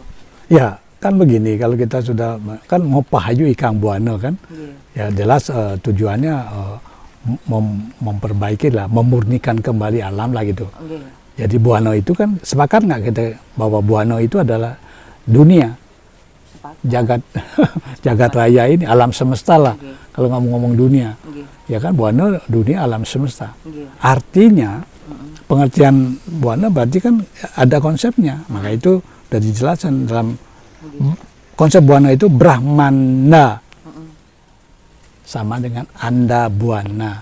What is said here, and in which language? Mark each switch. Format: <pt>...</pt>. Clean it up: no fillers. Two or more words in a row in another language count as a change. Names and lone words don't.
<id>Ya kan begini, kalau kita sudah kan mau pahayu Ikang Buana kan, ya jelas tujuannya memperbaiki lah, memurnikan kembali alam lah gitu. Jadi Buana itu kan sepakat nggak kita bahwa Buana itu adalah dunia, jagat jagat raya ini, alam semesta lah. Kalau nggak mau ngomong dunia, ya kan Buana dunia alam semesta. Artinya pengertian Buana berarti kan ada konsepnya, maka itu sudah dijelaskan dalam konsep Buana itu Brahmanda sama dengan Anda Buana.</id>